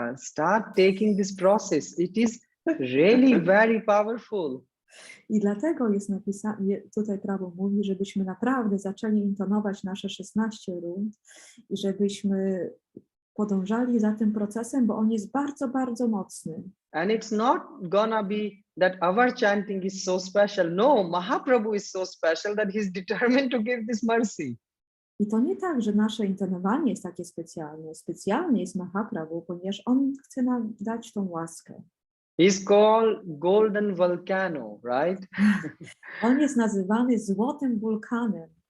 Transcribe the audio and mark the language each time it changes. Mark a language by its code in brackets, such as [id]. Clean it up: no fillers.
[en] Start taking this process. It is really very powerful. [pl] I dlatego jest napisane, tutaj Prabhu mówi, żebyśmy naprawdę zaczęli intonować nasze 16 rund i żebyśmy podążali za tym procesem, bo on jest bardzo, bardzo mocny. [en] And it's not gonna be that our chanting is so special. No, Mahaprabhu is so special that he's determined to give this mercy. [pl] I to nie tak, że nasze intonowanie jest takie specjalne. Specjalny jest Mahaprabhu, ponieważ on chce nam dać tą łaskę. [en] He's called Golden Volcano, right? [pl] On jest nazywany złotym wulkanem.